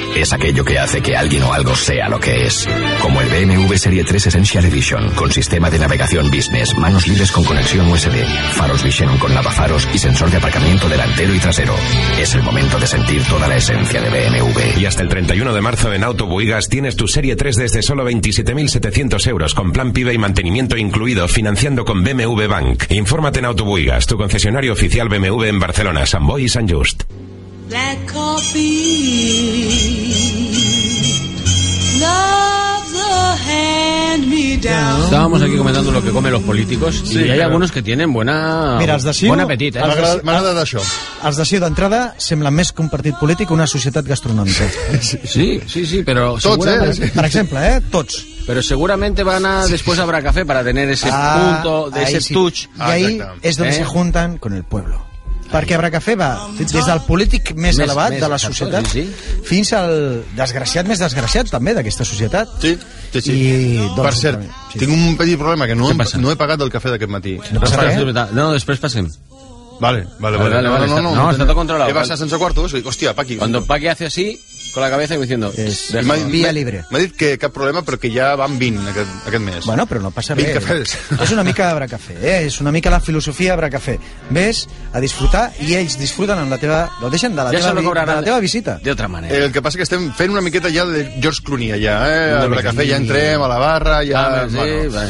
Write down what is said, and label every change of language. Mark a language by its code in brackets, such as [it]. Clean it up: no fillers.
[es] Es aquello que hace que alguien o algo sea lo que es. Como el BMW Serie 3 Essential Edition, con sistema de navegación Business, manos libres con conexión USB, faros Visionon con lavafaros y sensor de aparcamiento delantero y trasero. Es el momento de sentir toda la esencia de BMW. Y hasta el 31 de marzo en Auto Buigas tienes tu Serie 3 desde solo 27.700 euros, con plan PIB y mantenimiento incluido, financiando con BMW Bank. Infórmate en Auto Buigas, tu concesionario oficial BMW en Barcelona, Sant Boi y Sant Just. [en] Black coffee, love the hand me down. [es] Estábamos aquí comentando lo que comen los políticos, sí, y hay algunos que tienen buena... [ca] Mira, els de Ciu, buen apetit, eh? M'agrada d'això. Els de Ciu d'entrada semblen més que un partit polític que una societat gastronòmica. Sí, però... Tots, eh? Per exemple, eh? Tots. [es] Pero seguramente van a después habrá café para tener ese punto de ese sí. [en] Touch. [es] Y ahí es donde se juntan con el pueblo. [ca] Perquè Abra Café va des del polític més elevat de la societat fins al desgraciat més desgraciat també d'aquesta societat. Sí. I, doncs, per cert, tinc un petit problema que no he pagat el cafè d'aquest matí. No, després passem. Vale. No, està tot controlat. He passat sense quarto, i hòstia, Paqui. [es] Quan Paqui hace así, con la cabeza, diciendo... Vía libre. [ca] M'ha dit que cap problema, però que ja van 20 aquest mes. Bueno, però no passa res. 20 cafès. És una mica Abra Café, eh? És una mica la filosofia Abra Café. Ves a disfrutar i ells disfruten amb la teva... Lo deixen de la teva visita. De altra manera. El que passa que estem fent una miqueta ja de George Clooney allà, eh? Abra Café, ja entrem a la barra, ja...